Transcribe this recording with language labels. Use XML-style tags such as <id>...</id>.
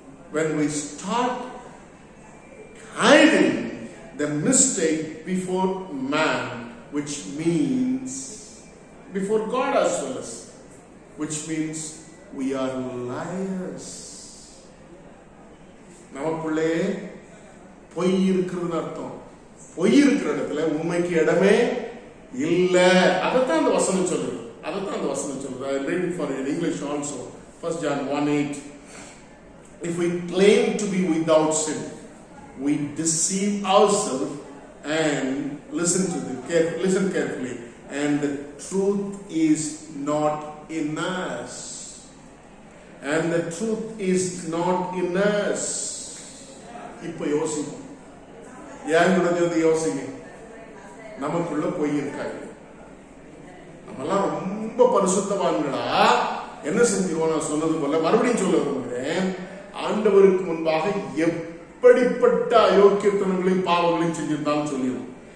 <en>When we start hiding the mistake before man, which means before God as well as, which means we are liars.</en> <ta>நமக்குள்ளே பொய் இருக்கிறதுன்னு அர்த்தம். பொய் இருக்கிற இடத்துல உண்மைக்கு இடமே இல்ல. அதைத்தான் அந்த வசனம் சொல்லுது.</ta> <en>I am reading for you in English also. 1 John 1:8. If we claim to be without sin, we deceive ourselves, and listen carefully, and the truth is not in us. And the truth is not in us.</en> <ta>இப்ப யோசிங்க, ஏன் யோசிங்க, நமக்குள்ள பொய் இருக்காது. நம்மெல்லாம் ரொம்ப பரிசுத்தவான்களா என்ன செஞ்சிருவோம்? நான் சொன்னது போல மறுபடியும் சொல்ல விரும்புகிறேன், ஆண்டவருக்கு முன்பாக எப்படிப்பட்ட அயோக்கியத்தனங்களையும் பாவங்களையும் செஞ்சிருந்தாலும் சொல்லிடுவோம்.</ta>